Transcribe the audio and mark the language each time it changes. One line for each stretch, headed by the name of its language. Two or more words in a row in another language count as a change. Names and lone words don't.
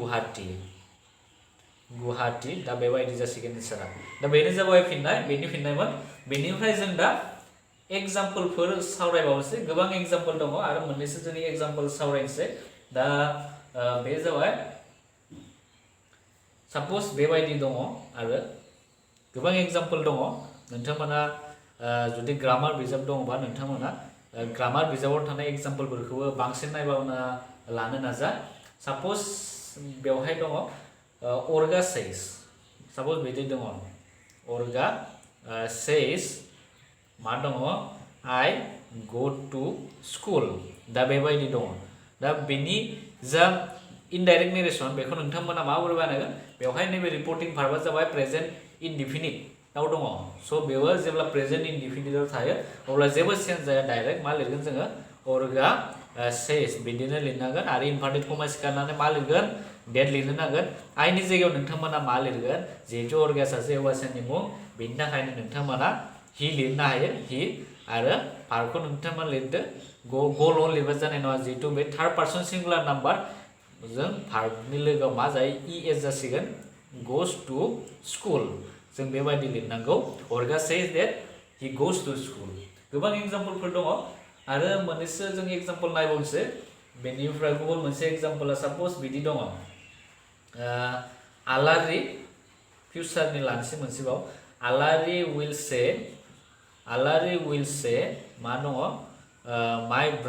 Bodo: गुवाहाटी दा बेबायदि जासिगोन एन्सारा दा बेनो जाबाय फिननायमोन बेनिफ्राय जों दा एग्जाम्पलफोर सावरायबावनोसै गोबां एग्जाम्पल दङ आरो मोननैसो जोंनि एग्जाम्पल सावरायनोसै दा बे जाबाय साप'ज बेबायदि दङ आरो गोबां एग्जाम्पल दङ नोंथांमोना जुदि ग्रामार बिजाब दङबा नोंथांमोना ग्रामार बिजाबाव थानाय एग्जाम्पलफोरखौबो बांसिन नायबावना लानो नाजा साप'ज बेवहाय दङ
English: Orga says suppose
Bodo: बिदि दङ
English: Orga says
Bodo: मा दङ
English: I go to school
Bodo: दा बेबायदि दङ दा बेनि जा
English: indirect narration
Bodo: बेखौ नोंथांमोना माबोरै बानायगोन बेवहाय नैबे
English: reporting verb
Bodo: जाबाय
English: present indefinite
Bodo: दङ स' बेबो जेब्ला
English: present indefinite
Bodo: थायो अब्ला जेबो चेन्ज जाया डाइरेक्ट मा लिरगोन जोङो
English: Orga says
Bodo: बिदिनो लिरनांगोन आरो
English: inverted comma
Bodo: सिखारनानै मा लिरगोन डेट लिरनो नांगोन आइनि जायगायाव नोंथांमोना मा लिरगोन जिहेतु अर्गा सासे हौवासानि मुं बेनि थाखायनो नोंथांमोना हि लिरनो हायो हि आरो भार्बखौ नोंथांमोना लिरदो गल' लिरबा जानाय नङा जिहेतु बे
English: third person singular number
Bodo: जों भार्बनि लोगोआव मा जायो ES जासिगोन
English: goes to school
Bodo: जों बेबायदि लिरनांगौ अर्गा
English: says that he goes to school
Bodo: गोबां एग्जाम्पलफोर दङ आरो मोननैसो जों एग्जाम्पल नायबावनोसै बेनिफ्राय गुबुन मोनसे एग्जाम्पला साप'ज बिदि दङ आलारि फिउचारनि लानोसै मोनसेबाव आलारि
English: will say
Bodo: मा दङ माय